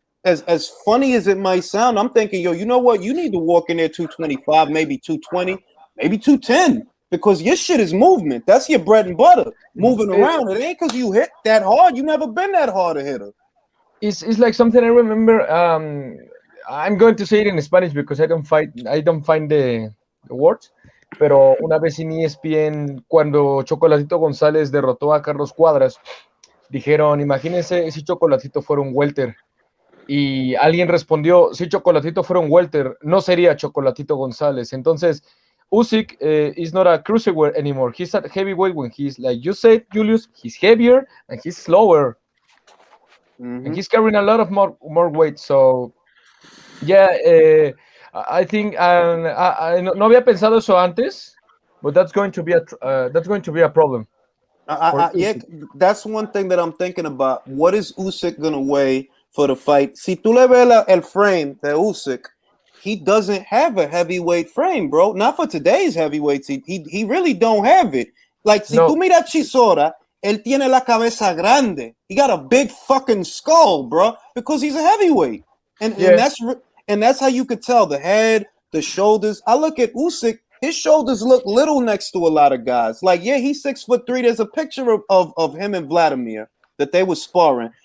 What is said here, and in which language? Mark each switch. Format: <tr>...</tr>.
<en>as funny as it might sound, I'm thinking, yo, you know what? You need to walk in there 225, maybe 220, maybe 210. Because your shit is movement. That's your bread and butter. Moving around. It ain't because you hit that hard. You never been that hard a hitter. It's like something I remember. I'm going to say it in Spanish because I don't find the words.</en> <es>Pero una vez en ESPN, cuando Chocolatito González derrotó a Carlos Cuadras, dijeron, imagínense si Chocolatito fuera un welter. Y alguien respondió, si Chocolatito fuera un welter, no sería Chocolatito González. Entonces,</es> <en>Usyk is not a cruiserweight anymore. He's at heavyweight when he's, like you said, Julius, he's heavier and he's slower. And he's carrying a lot of more weight. So, yeah, I think</en> <es>no había pensado eso antes,</es> <en>but that's going to be a problem. Yeah, that's one thing that I'm thinking about. What is Usyk gonna weigh for the fight?</en> <es>Si tú le ves el frame de Usyk,</es> <en>he doesn't have a heavyweight frame, bro. Not for today's heavyweights. He really don't have it. Like,</en> <es>si tú mira Chisora, él tiene la cabeza grande.</es> <en>He got a big fucking skull, bro, because he's a heavyweight. And that's how you could tell the head, the shoulders. I look at Usyk, his shoulders look little next to a lot of guys. Like, yeah, he's 6'3". There's a picture of him and Vladimir that they were sparring.</en>